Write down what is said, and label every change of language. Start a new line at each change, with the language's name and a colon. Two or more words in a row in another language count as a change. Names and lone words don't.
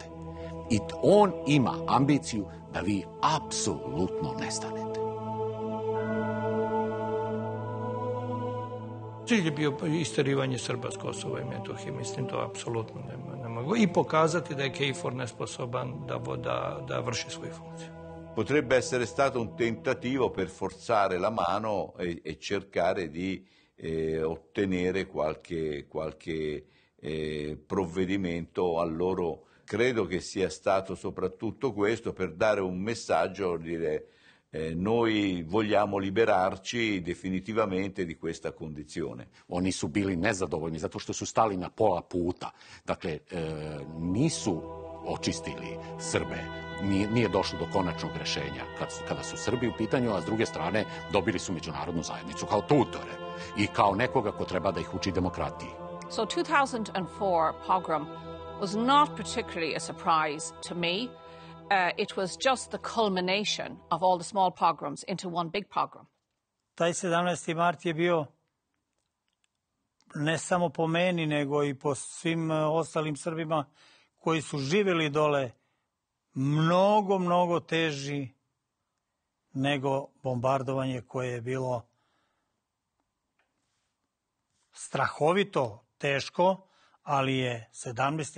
Serbian: I on ima ambiciju da vi apsolutno nestanete. Cilj je bio isterivanje Srba s Kosova i Metohije, mislim to apsolutno ne mogu. I pokazati da je KFOR nesposoban da vrši svoju funkciju.
Italian: Potrebbe essere stato un tentativo per forzare la mano e cercare di ottenere qualche provvedimento a loro. Credo che sia stato soprattutto questo per dare un messaggio, dire noi vogliamo liberarci definitivamente di questa condizione.
Serbian: Oni su bili nezadovoljni zato što su stali na pola puta. Dakle, nisu očistili Srbe. Nije došlo do konačnog rešenja kada su Srbi u pitanju, a s druge strane dobili su međunarodnu zajednicu kao tutore i kao nekoga ko treba da ih uči demokratiji.
English: So 2004 pogrom was not particularly a surprise to me. It was just the culmination of all the small pogroms into one big pogrom.
Serbian: Taj 17. mart je bio ne samo po meni, nego i po svim ostalim Srbima koji su živjeli dole mnogo teži nego bombardovanje koje je bilo strahovito teško, ali je 17.